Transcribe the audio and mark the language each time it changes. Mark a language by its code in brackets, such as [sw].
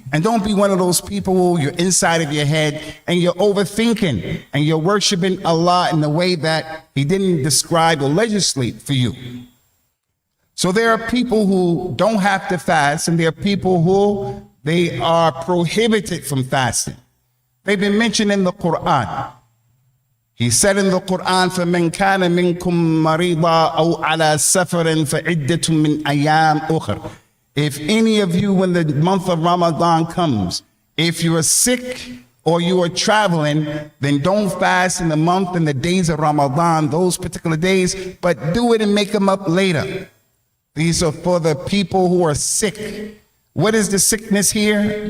[en] And don't be one of those people who you're inside of your head and you're overthinking and you're worshiping Allah in the way that He didn't describe or legislate for you. So there are people who don't have to fast, and there are people who they are prohibited from fasting. They've been mentioned in the Quran. He said in the Quran, [ar] فَمَنْ كَانَ مِنْكُمْ مَرِيضًا أَوْ عَلَى سَفَرٍ فَعِدَّةٌ مِنْ أَيَّامٍ أُخَرٍ. [en] If any of you, when the month of Ramadan comes, if you are sick or you are traveling, then don't fast in the month and the days of Ramadan, those particular days, but do it and make them up later. These are for the people who are sick. What is the sickness here?